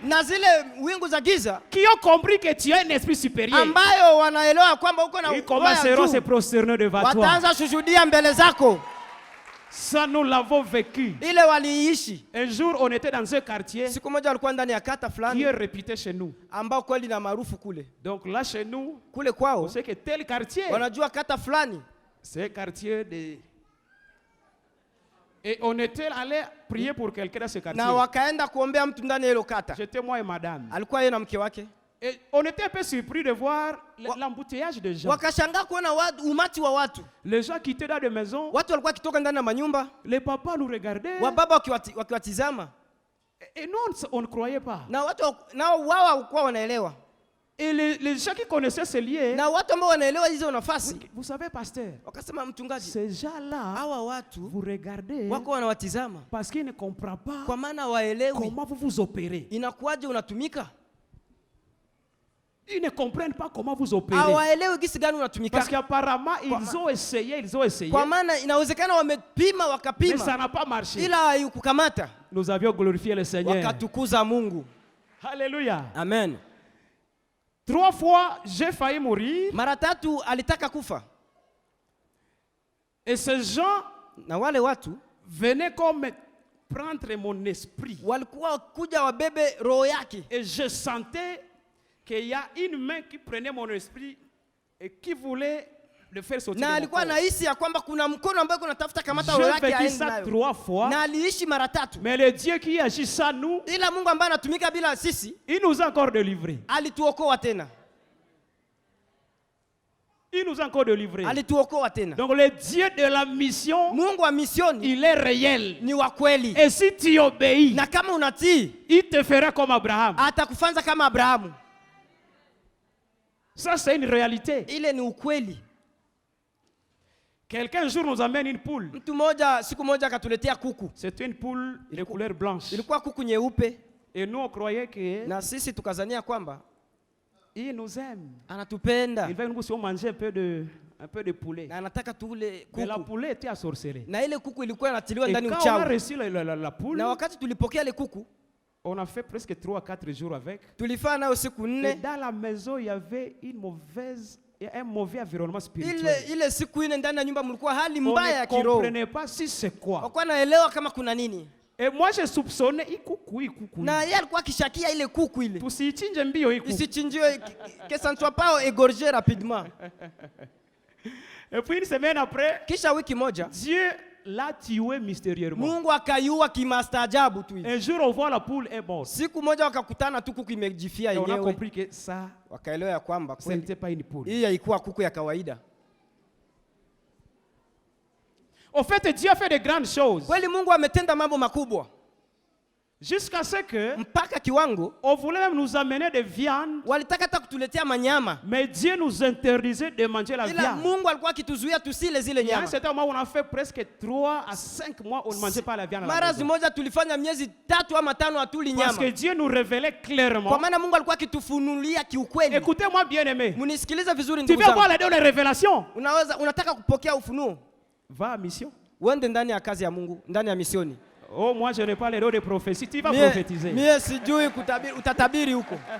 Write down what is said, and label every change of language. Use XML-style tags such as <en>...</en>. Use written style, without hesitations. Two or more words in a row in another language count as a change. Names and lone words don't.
<sw>na zile wingu za giza</sw> <fr>qui ont compris que tu es un esprit supérieur,</fr> <sw>ambayo wanaelewa kwamba uko na</sw> <fr>ils</fr> <sw>roho ya</sw> <fr>commenceront à se</fr> <sw>juu,</sw> <fr>prosterner devant toi.</fr> <sw>wataanza kushuhudia mbele zako.</sw> <fr>Ça, nous l'avons vécu.</fr> <sw>Ile waliishi.</sw> <fr>Un jour, on était dans un quartier</fr> <sw>Siku moja walikuwa ndani ya kata</sw> <fr>qui</fr> <sw>fulani</sw> <fr>est réputé chez nous.</fr> <sw>ambao kweli na maarufu kule.</sw> <fr>Donc là, chez nous,</fr> <sw>Kule</sw> <fr>on</fr> <sw>kwao</sw> <fr>sait que tel quartier,</fr> <sw>wanajua kata fulani,</sw> <fr>c'est un quartier de... Et on était allé prier pour quelqu'un dans ce quartier.</fr> <sw>na wakaenda kuombea mtu ndani ya hilo kata.</sw> <fr>J'étais moi et madame.</fr> <sw>Alikuwa yeye na mke wake.</sw> <fr>Et on était un peu surpris de voir l'embouteillage de gens.</fr> <sw>Wakashangaa kuona umati wa watu.</sw> <fr>Les gens qui étaient dans des maisons,</fr> <sw>Watu walikuwa kitoka ndani ya manyumba,</sw> <fr>les papas nous regardaient.</fr> <sw>wababa wakiwatizama,</sw> <fr>Et nous, on ne croyait pas.</fr> <sw>na watu nao wao hawakuwa wanaelewa.</sw> <fr>Et les gens qui connaissaient ce lieu,</fr> <sw>Na watu ambao wanaelewa hizo nafasi</sw> <fr>vous savez, pasteur,</fr> <sw>wakasema, mchungaji,</sw> <fr>ces gens-là,</fr> <sw>hawa watu</sw> <fr>vous regardez</fr> <sw>wako wanawatizama</sw> <fr>parce qu'ils ne comprennent pas</fr> <sw>kwa maana waelewi</sw> <fr>comment vous vous opérez.</fr> <sw>inakuwaje unatumika.</sw> <fr>Ils ne comprennent pas comment vous opérez.</fr> <sw>Hawaelewi gisi gani unatumika,</sw> <fr>Parce qu'apparemment, ils ont essayé.</fr> <sw>kwa maana inawezekana wamepima</sw> <fr>Mais</fr> <sw>wakapima,</sw> <fr>ça n'a pas marché.</fr> <sw>ila haikukamata.</sw> <fr>Nous avions glorifié le Seigneur.</fr> <sw>Wakatukuza Mungu.</sw> <fr>Alléluia. Amen. 3 fois, j'ai failli mourir.</fr> <sw>Mara 3 alitaka kufa,</sw> <fr>Et ces gens</fr> <sw>na wale watu</sw> <fr>venaient comme prendre mon esprit.</fr> <sw>walikuwa kuja wabebe roho yake,</sw> <fr>Et je sentais qu'il y a une main qui prenait mon esprit et qui voulait le faire sortir.</fr> <sw>na</sw> <fr>de mon</fr> <sw>alikuwa</sw> <fr>corps.</fr> <sw>anahisi ya kwamba kuna mkono ambao kunatafuta kamata roho</sw> <fr>J'ai</fr> <sw>yake</sw> <fr>vécu</fr> <sw>aende</sw> <fr>ça</fr> <sw>nayo,</sw> <fr>3 fois.</fr> <sw>na aliishi mara 3.</sw> <fr>Mais le Dieu qui agit sans nous,</fr> <sw>Ila Mungu ambaye anatumika bila sisi</sw> <fr>il nous a encore délivrés.</fr> <sw>alituokoa tena,</sw> <fr>Il nous a encore délivrés.</fr> <sw>alituokoa tena.</sw> <fr>Donc le Dieu de la mission,</fr> <sw>Mungu wa misioni</sw> <fr>il est réel.</fr> <sw>ni wa kweli,</sw> <fr>Et si tu obéis,</fr> <sw>na kama unatii</sw> <fr>il te fera comme Abraham.</fr> <sw>atakufanza kama Abrahamu.</sw> <fr>Ça, c'est une réalité.</fr> <sw>Ile ni ukweli.</sw> <fr>Quelqu'un un jour nous amène une poule.</fr> <sw>Mtu mmoja siku moja akatuletea kuku,</sw> <fr>C'est une poule de couleur blanche.</fr> <sw>ilikuwa kuku nyeupe,</sw> <fr>Et nous, on croyait qu'il</fr> <sw>na sisi tukazania kwamba</sw> <fr>nous aime.</fr> <sw>anatupenda</sw> <fr>Il va nous si on mangeait un peu de poulet.</fr> <sw>na anataka tule</sw> <fr>Mais la</fr> <sw>kuku,</sw> <fr>poulet était assorcelée.</fr> <sw>na ile kuku ilikuwa inatiliwa</sw> <fr>Et</fr> <sw>ndani</sw> <fr>quand on a</fr> <sw>uchawi.</sw> <fr>reçu la poule,</fr> <sw>Na wakati tulipokea ile kuku,</sw> <fr>on a fait presque 3 à 4 jours avec.</fr> <sw>tulifaa nayo siku</sw> <fr>Et</fr> <sw>4.</sw> <fr>dans la maison, il y avait un mauvais environnement spirituel.</fr> <sw>Ile siku 4 ndani ya nyumba mlikuwa hali</sw> <fr>On</fr> <sw>mbaya</sw> <fr>ne</fr> <sw>ya kiroho,</sw> <fr>comprenait pas si c'est quoi.</fr> <sw>wakuwa naelewa kama kuna nini,</sw> <fr>Et moi, je soupçonnais ikuku.</fr> <sw>na yeye alikuwa akishakia ile kuku ile Tusichinje mbio ikuku. isichinjiwe,</sw> <fr>que ça ne soit pas égorgé rapidement. Et puis une semaine après,</fr> <sw>Kisha wiki moja</sw> <fr>Dieu l'a tué mystérieusement.</fr> <sw>Mungu akaiua kimastaajabu tu hivi.</sw> <fr>Un jour, on voit la poule est morte.</fr> <sw>Siku moja wakakutana tu kuku imejifia</sw> <fr>Et on a</fr> <sw>yenyewe,</sw> <fr>compris que ça,</fr> <sw>wakaelewa ya kwamba</sw> <fr>ce</fr> <sw>kweli</sw> <fr>n'était pas une poule.</fr> <sw>hii haikuwa kuku ya kawaida.</sw> <fr>Au fait, Dieu a fait de grandes choses.</fr> <sw>Kweli Mungu ametenda mambo makubwa,</sw> <fr>Jusqu'à ce que</fr> <sw>mpaka kiwango</sw> <fr>on voulait même nous amener des viandes,</fr> <sw>walitaka hata kutuletea manyama,</sw> <fr>mais Dieu nous interdisait de manger la</fr> <sw>ila</sw> <fr>viande.</fr> <sw>Mungu alikuwa akituzuia tusile zile</sw> <fr>Il y a un</fr> <sw>nyama.</sw> <fr>certain moment où on a fait presque 3 à 5 mois, on ne mangeait pas la viande à la</fr> <sw>Mara</sw> <fr>maison.</fr> <sw>zimoja tulifanya miezi 3 ama 5 hatuli</sw> <fr>Parce que</fr> <sw>nyama,</sw> <fr>Dieu nous révélait</fr> <sw>kwa</sw> <fr>clairement.</fr> <sw>maana Mungu alikuwa akitufunulia kiukweli.</sw> <fr>Écoutez-moi bien aimé.</fr> <sw>Munisikilize vizuri</sw> <fr>Tu</fr> <sw>ndugu</sw> <fr>veux voir</fr> <sw>zangu,</sw> <fr>les dons de révélation?</fr> <sw>unataka kupokea ufunuo,</sw> <fr>Va à mission.</fr> <sw>uende ndani ya kazi ya Mungu, ndani ya misioni.</sw> <fr>Oh, moi je n'ai pas les dons de prophétie. Tu vas</fr> <sw>Mie</sw> <fr>prophétiser.</fr> <sw>sijui kutabiri, utatabiri huko.</sw>